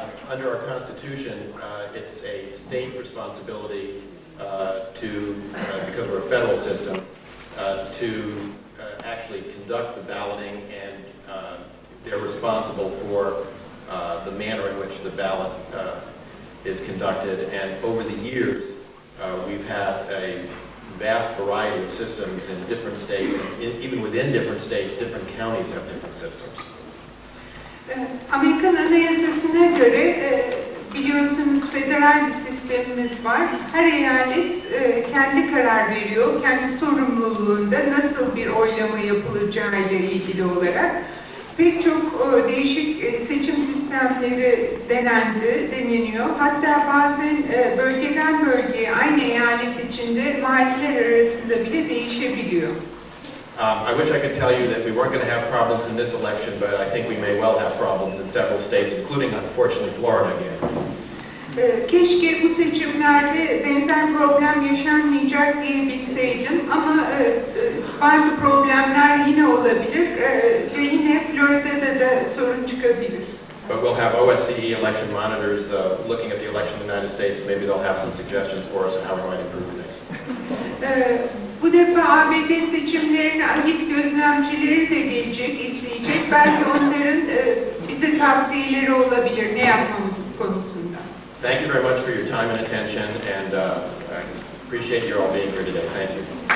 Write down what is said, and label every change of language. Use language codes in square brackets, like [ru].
[en] Under our Constitution, it's a state responsibility because we're a federal system, to actually conduct the balloting, and they're responsible for the manner in which the ballot is conducted. And over the years, we've had a vast variety of systems in different states, and even within different states, different counties have different systems. [tr] Amerikan Anayasası'na göre biliyorsunuz federal bir sistemimiz var. Her eyalet kendi karar veriyor, kendi sorumluluğunda nasıl bir oylama yapılacağı ile ilgili olarak. Pek çok değişik seçim sistemleri deneniyor. Hatta bazen bölgeden bölgeye aynı eyalet içinde mahalleler arasında bile değişebiliyor. [en] I wish I could tell you that we weren't going to have problems in this election, but I think we may well have problems in several states, including, unfortunately, Florida again. [tr] Keşke bu seçimlerde benzer problem yaşanmayacak diyebilseydim ama bazı problemler yine olabilir ve yine Florida'da da sorun çıkabilir. [en] But we'll have OSCE election monitors looking at the election in the United States. Maybe they'll have some suggestions for us on how we might improve things. [tr] Bu defa ABD seçimlerine AGİT gözlemcileri de gelecek, izleyecek. Belki onların bize tavsiyeleri olabilir ne yapmamız konusunda. [en] Thank you very much for your time and attention, and I appreciate you all being here today. Thank you.